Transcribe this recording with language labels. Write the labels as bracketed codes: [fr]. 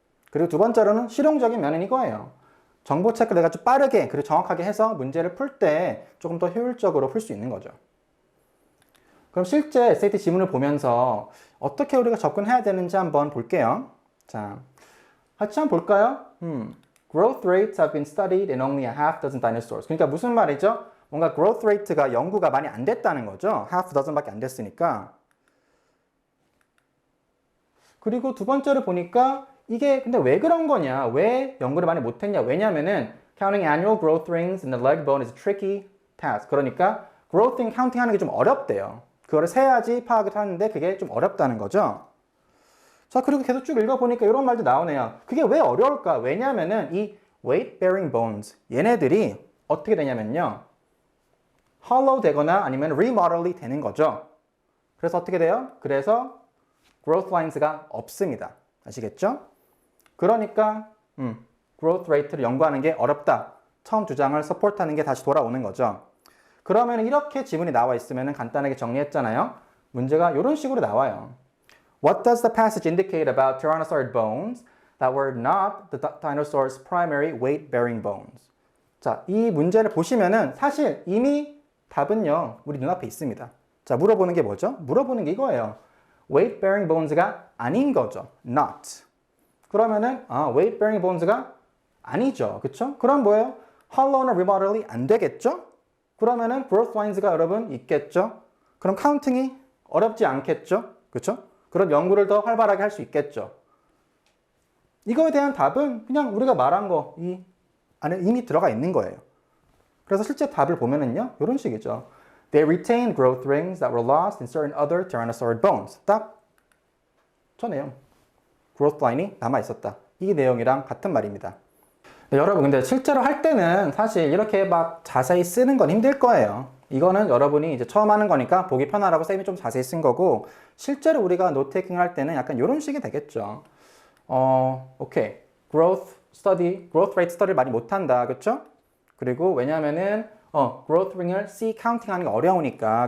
[ko] 그리고 두 번째로는 실용적인 면은 이거예요. 정보 체크를 내가 좀 빠르게 그리고 정확하게 해서 문제를 풀 때 조금 더 효율적으로 풀 수 있는 거죠. 그럼 실제 SAT 지문을 보면서 어떻게 우리가 접근해야 되는지 한번 볼게요. 자, 같이 한번 볼까요? [en] Growth rates have been studied in only a half dozen dinosaurs. [ko] 그러니까 무슨 말이죠? 뭔가 growth rate가 연구가 많이 안 됐다는 거죠. half dozen밖에 안 됐으니까. 그리고 두 번째로 보니까 이게 근데 왜 그런 거냐? 왜 연구를 많이 못했냐? 왜냐면은 [en] counting annual growth rings in the leg bone is a tricky task. [ko] 그러니까 growth ring counting 하는 게 좀 어렵대요. 그거를 세야지 파악을 하는데 그게 좀 어렵다는 거죠. 자, 그리고 계속 쭉 읽어보니까 이런 말도 나오네요. 그게 왜 어려울까? 왜냐면은 이 weight bearing bones 얘네들이 어떻게 되냐면요, hollow 되거나 아니면 remodel이 되는 거죠. 그래서 어떻게 돼요? 그래서 growth lines가 없습니다. 아시겠죠? 그러니까 growth rate를 연구하는 게 어렵다. 처음 주장을 서포트하는 게 다시 돌아오는 거죠. 그러면 이렇게 지문이 나와 있으면 간단하게 정리했잖아요. 문제가 이런 식으로 나와요. [en] What does the passage indicate about tyrannosaur bones that were not the dinosaur's primary weight-bearing bones? [ko] 자, 이 문제를 보시면은 사실 이미 답은요, 우리 눈앞에 있습니다. 자, 물어보는 게 뭐죠? 물어보는 게 이거예요. weight-bearing bones가 아닌 거죠. not. 그러면은 weight-bearing bones가 아니죠. 그쵸? 그럼 뭐예요? hollow나 remodel이 안 되겠죠? 그러면은 growth lines가 여러분 있겠죠? 그럼 카운팅이 어렵지 않겠죠? 그쵸? 그런 연구를 더 활발하게 할 수 있겠죠. 이거에 대한 답은 그냥 우리가 말한 거 이 안에 이미 들어가 있는 거예요. 그래서 실제 답을 보면은요, 이런 식이죠. [en] They retained growth rings that were lost in certain other tyrannosaur bones. [ko] 딱 저 내용. growth line이 남아 있었다. 이 내용이랑 같은 말입니다. 네, 여러분 근데 실제로 할 때는 사실 이렇게 막 자세히 쓰는 건 힘들 거예요. 이거는 여러분이 이제 처음 하는 거니까 보기 편하라고 쌤이 좀 자세히 쓴 거고 실제로 우리가 노트 테이킹을 할 때는 약간 이런 식이 되겠죠. 오케이. growth study, growth rate study를 많이 못한다. 그쵸? 그리고 왜냐면은 growth ring을 C counting 하는 게 어려우니까.